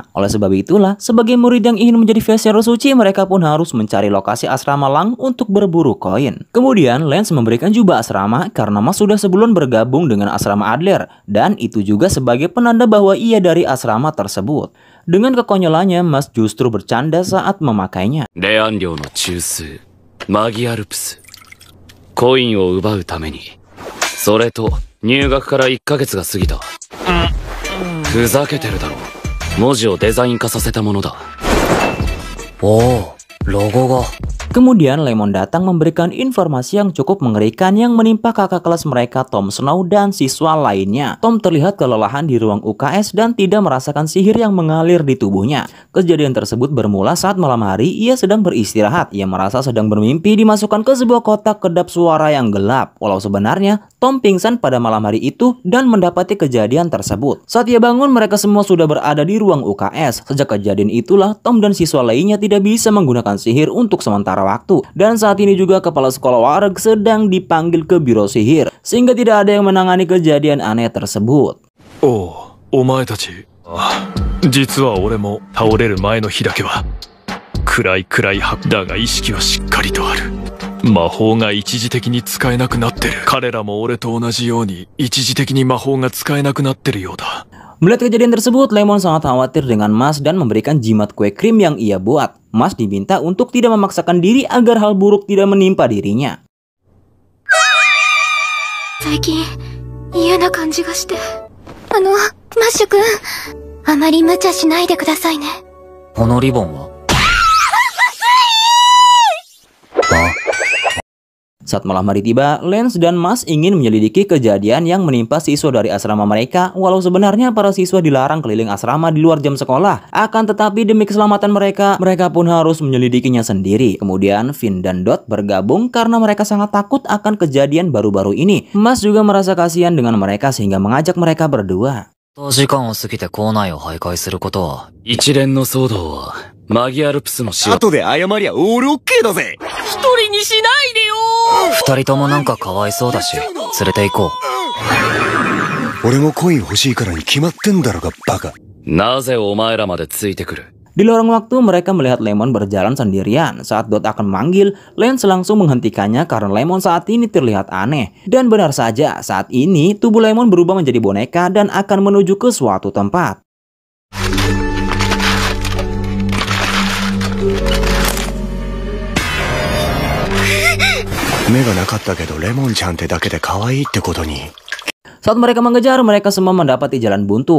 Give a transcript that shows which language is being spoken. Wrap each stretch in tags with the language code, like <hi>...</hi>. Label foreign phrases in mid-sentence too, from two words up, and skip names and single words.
<id>Oleh sebab itulah, sebagai murid yang ingin menjadi Vesero suci, mereka pun harus mencari lokasi asrama Lang untuk berburu koin. Kemudian Lance memberikan jubah asrama karena Mas sudah sebulan bergabung dengan asrama Adler, dan itu juga sebagai penanda bahwa ia dari asrama tersebut. Dengan kekonyolannya, Mas justru bercanda saat memakainya.</id> <ja>レアン量の中枢マギアルプスコインを奪うためにそれと入学から1ヶ月が過ぎたふざけてるだろ文字をデザイン化させたものだおお、ロゴが。</ja> <id>Kemudian Lemon datang memberikan informasi yang cukup mengerikan yang menimpa kakak kelas mereka Tom Snow dan siswa lainnya. Tom terlihat kelelahan di ruang UKS dan tidak merasakan sihir yang mengalir di tubuhnya. Kejadian tersebut bermula saat malam hari ia sedang beristirahat. Ia merasa sedang bermimpi dimasukkan ke sebuah kotak kedap suara yang gelap. Walau sebenarnya Tom pingsan pada malam hari itu dan mendapati kejadian tersebut. Saat ia bangun, mereka semua sudah berada di ruang UKS. Sejak kejadian itulah Tom dan siswa lainnya tidak bisa menggunakan sihir untuk sementara waktu. Dan saat ini juga kepala sekolah Wareg sedang dipanggil ke biro sihir, sehingga tidak ada yang menangani kejadian aneh tersebut.</id> <ja>Oh, お前たち。実は俺も倒れる前の日だけは暗い白だが意識はしっかりとある。魔法が一時的に使えなくなってる。彼らも俺と同じように一時的に魔法が使えなくなってるようだ。</ja> <id>Melihat kejadian tersebut, Lemon sangat khawatir dengan Mas dan memberikan jimat kue krim yang ia buat. Mas diminta untuk tidak memaksakan diri agar hal buruk tidak menimpa dirinya.</id> <ja>最近嫌な感じがして。マッシュ君、あまり無茶しないでくださいね。このリボンは？</ja> <id>Saat malam hari tiba, Lance dan Mas ingin menyelidiki kejadian yang menimpa siswa dari asrama mereka. Walau sebenarnya para siswa dilarang keliling asrama di luar jam sekolah. Akan tetapi demi keselamatan mereka pun harus menyelidikinya sendiri. Kemudian Finn dan Dot bergabung karena mereka sangat takut akan kejadian baru-baru ini. Mas juga merasa kasihan dengan mereka sehingga mengajak mereka berdua.</id> <ja>時間を過ぎて校内を徘徊することは。一連の騒動はマギアルプスの仕業後で謝りゃオールオッケーだぜ。一人にしないでよ。二人ともなんかかわいそうだし、連れて行こう。俺もコイン欲しいからに決まってんだろがバカ。なぜお前らまでついてくる</ja> <id>Di lorong waktu mereka melihat Lemon berjalan sendirian. Saat Dot akan memanggil, Lance langsung menghentikannya karena Lemon saat ini terlihat aneh. Dan benar saja, saat ini tubuh Lemon berubah menjadi boneka dan akan menuju ke suatu tempat. Saat mereka mengejar, mereka semua mendapati jalan buntu.</id>